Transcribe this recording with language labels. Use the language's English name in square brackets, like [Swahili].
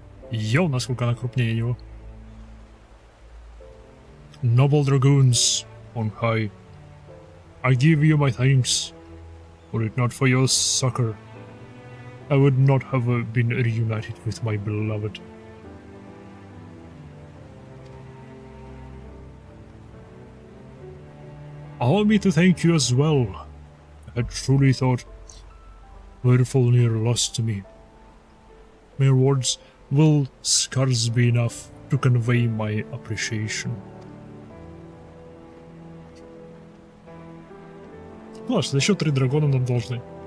[Russian] Йоу, насколько она крупнее его. [English] Noble dragoons on high, I give you my thanks. Were it not for your succor, I would not have been reunited with my beloved. Allow me to thank you as well. I had truly thought Werfel near lost to me. Mere words will scarce be enough to convey my appreciation. [Russian] Класс, еще 3 дракона нам должны.